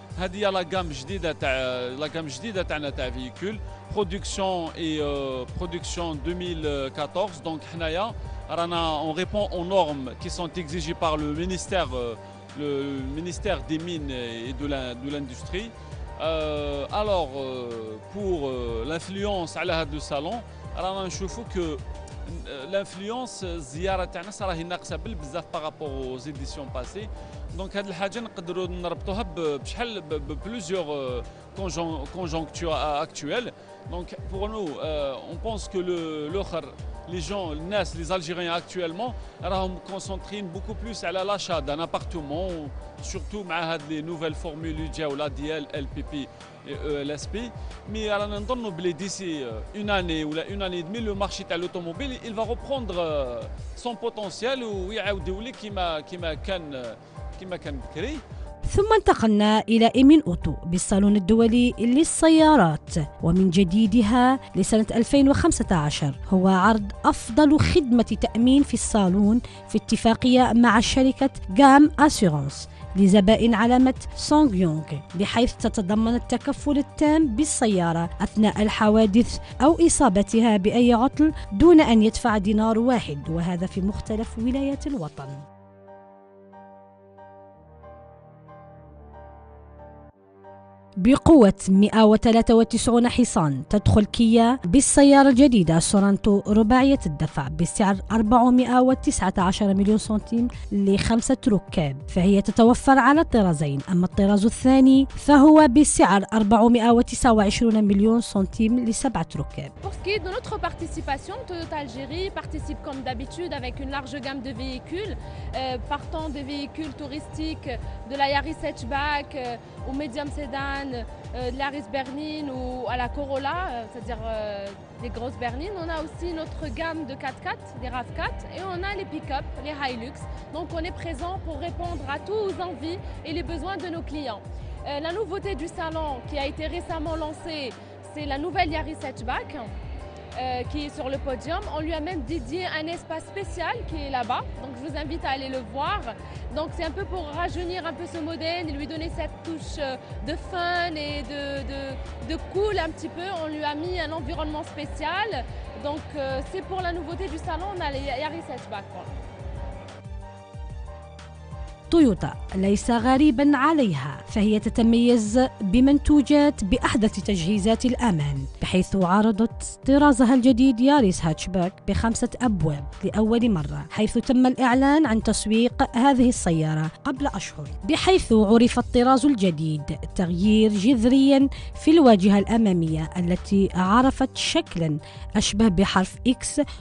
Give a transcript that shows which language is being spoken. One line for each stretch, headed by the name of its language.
Arabic: هذه
French: la gamme
Arabic: جديدة تاعنا تاع
French: véhicules production 2014. Donc
Arabic: حنايا
French: on répond aux normes qui sont exigées par le ministère des mines et de l'industrie. Alors pour l'influence
Arabic: على هذا الصالون رانا نشوفوا
French: que l'influence
Arabic: الزياره تاعنا راهي ناقصه بزاف بارابور
French: aux éditions passées.
Arabic: Donc هاد الحاجه نقدروا نربطوها بشحال بلوزيور
French: conjonctures actuelles. Donc pour nous on pense que les Algériens actuellement
Arabic: راهم
French: concentrés beaucoup plus
Arabic: على
French: l'achat d'un appartement, surtout
Arabic: مع هاد
French: les nouvelles formules
Arabic: اللي جاو لا ديال
French: LPP et ELSP. Mais
Arabic: رانا نظنوا بلي
French: d'ici une année ou une année et demie le marché
Arabic: تاع
French: l'automobile il va reprendre son potentiel
Arabic: ويعاود يولي كما كان بكري. ثم انتقلنا إلى إيمين أوتو بالصالون الدولي للسيارات، ومن جديدها لسنة 2015 هو عرض أفضل خدمة تأمين في الصالون في اتفاقية مع شركة جام أسيرانس لزبائن علامة سونغ يونغ، بحيث تتضمن التكفل التام بالسيارة أثناء الحوادث أو إصابتها بأي عطل دون أن يدفع دينار واحد، وهذا في مختلف ولايات الوطن. بقوة 193 حصان تدخل كيا بالسيارة الجديدة سورانتو رباعية الدفع بسعر 419 مليون سنتيم ل5 ركاب، فهي تتوفر على الطرازين. أما الطراز الثاني فهو بسعر 429 مليون سنتيم ل7 ركاب.
French: Pour ce qui est de notre participation, Toyota Algérie participe comme d'habitude avec une large gamme de véhicules, partant des véhicules touristiques, de la Yaris hatchback au medium sedan, de la Yaris berline ou à la Corolla, c'est-à-dire des grosses berlines. On a aussi notre gamme de 4x4, des RAV4, et on a les pick-up, les Hilux. Donc on est présent pour répondre à tous aux envies et les besoins de nos clients. La nouveauté du salon qui a été récemment lancée, c'est la nouvelle Yaris hatchback qui est sur le podium. On lui a même dédié un espace spécial qui est là-bas, donc je vous invite à aller le voir. Donc c'est un peu pour rajeunir un peu ce modèle et lui donner cette touche de fun et de cool un petit peu. On lui a mis un environnement spécial, donc c'est pour la nouveauté du salon, on a les Yaris hatchback.
Arabic: تويوتا ليس غريبا عليها، فهي تتميز بمنتوجات بأحدث تجهيزات الأمان، بحيث عرضت طرازها الجديد ياريس هاتشباك ب5 أبواب لأول مرة، حيث تم الإعلان عن تسويق هذه السيارة قبل أشهر، بحيث عرف الطراز الجديد تغيير جذريا في الواجهة الأمامية التي عرفت شكلا أشبه بحرف إكس.